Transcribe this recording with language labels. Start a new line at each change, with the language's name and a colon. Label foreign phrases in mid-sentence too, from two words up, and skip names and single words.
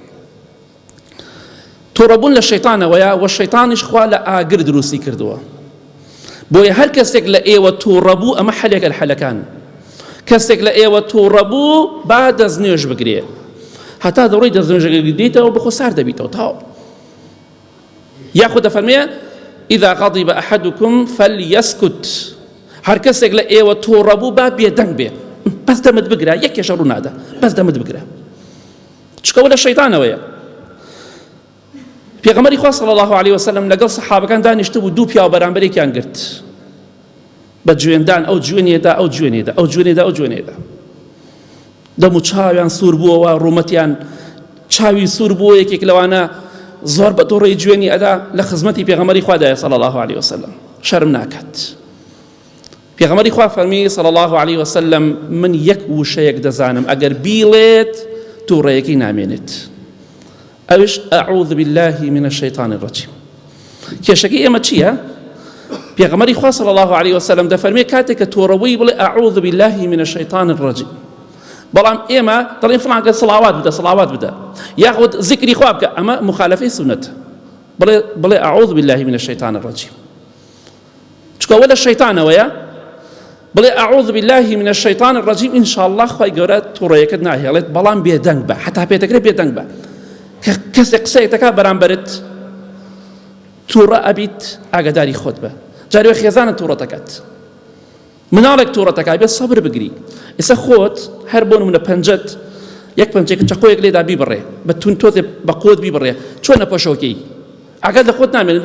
Central Kurdish: تووڕەبوون لە شەیطانەوەیە، و شەیطانیش خوا لە ئاگر دروستی کردووە. بۆیە هەر کەسێک لە ئێوە تووڕەبوو، ئەمە حەلێکە لە حەلەکان، کەسێک لە ئێوە تووڕەبوو با دەستنوێژ بگرێ، هەتا دەڕۆی دەستنوێژەکە دیتەوە بخۆ سار دەبیتەوە تاو. یاخود دەفەرمێ
Arabic: إذا غضب أحدكم فليسكت.
Central Kurdish: هەر کەسێک لە ئێوە تووڕەبوو با بێدەنگ بێ، بەس دەمت بگرە، یەک کێشە ڕوو نادا، بەس دەمت بگرە، چکەوە لە شەیطانەوەیە. پێغەمبەری خوا
Arabic: صلی الله علیه وسلم
Central Kurdish: لەگەڵ سەحابەکان دانیشتبوو، دوو پیاو بەرامبەرێکیان گرت بە جوێندان، ئەو جوێنێدا ئەو جوێنێدا، ئەو جوێنێدا ئەو جوێنێدا، دەم و چاویان سوور بووەوە، ڕوومەتیان چاوی سوور بووە، یەکێک لەوانە زۆر بە دۆڕی جوێنی ئەدا لە خزمەتی پێغەمبەری خوادایە
Arabic: صلی الله علیه وسلم،
Central Kurdish: شەرم ناکات. پێغەمبەری خوا فەرمی
Arabic: صلی الله علیه وسلم
Central Kurdish: من یەک وشەیەک دەزانم، ئەگەر بیڵێت تووڕەیەکەی نامێنێت، ئەوش
Arabic: ئەعوذ بالله من الشیطان الرجیم.
Central Kurdish: کێشەکەی ئێمە چییە؟ پێغەمبەری خوا
Arabic: صلی الله علیه وسلم
Central Kurdish: دەفەرمێ کاتێک کە تووڕەبووی بڵێ
Arabic: ئەعوذ بالله من الشیطان الرجیم،
Central Kurdish: بەڵام ئێمە دەڵێن فڵان کەس سڵاوات بدە، یاخود ذیکری خوا بکە، ئەمە مخالفەی سونەتە. بڵێ
Arabic: ئەعوذ بالله من الشیطان الرجیم،
Central Kurdish: چکەوە لە شەیطانەوەیە. بڵێ
Arabic: ئەعوذ بالله من الشیطان الرجیم،
Central Kurdish: ئینشاءالله خوای گەورە تووڕەیەکەت ناهێڵێت، بەڵام بێدەنگ بە، حتا پێتەکرێت بێدەنگ بە. کەسێک قسەیەک دەکات بەرامبەرت تووڕە ئەبیت، ئاگاداری خۆت بە، جارێ خێزانت تووڕە دەکات، مناڵێک تووڕە دەکات، بێت سەبر بگری. ئێستا خۆت هەر بۆ نمونە پەنجەت یەک پەنجێک چەقۆیەک لێدا بیبڕێ، بە تون تۆزێ بە قۆت بیبڕێ، چۆنە پەشۆکەی، ئاگات لە خۆت نامێنێت.